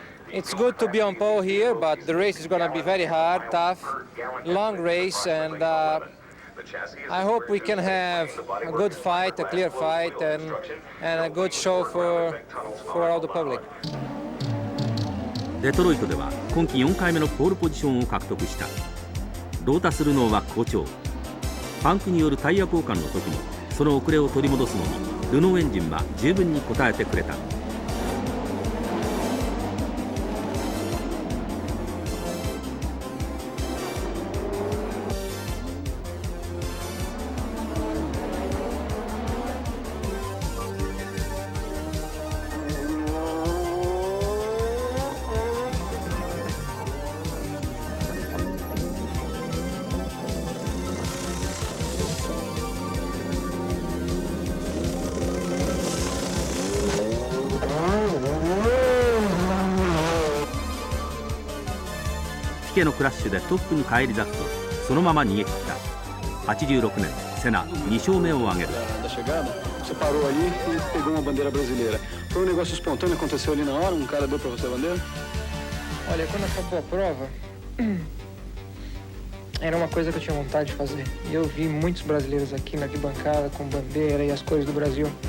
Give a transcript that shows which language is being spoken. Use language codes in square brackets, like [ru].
[en] It's good to be on pole here, but the race is going to be very hard, tough, long race, and I hope we can have a good fight, a clear fight, and a good show for all the public. [ja] デトロイトでは今季4回目のポールポジションを獲得した。ロータス・ルノーは好調。パンクによるタイヤ交換の時もその遅れを取り戻すのにルノーエンジンは十分に応えてくれた。ピケのクラッシュでトップに返り咲くとそのまま逃げ切った。 86年セナ2勝目を挙げる。 [pt] Da chegada, você parou ali e pegou uma bandeira brasileira. Foi um negócio espontâneo, aconteceu ali na hora? Um cara deu para você a bandeira? Olha, quando acabou a prova, era uma coisa que eu tinha vontade de fazer. E eu vi muitos brasileiros aqui na arquibancada com bandeira e as cores do Brasil.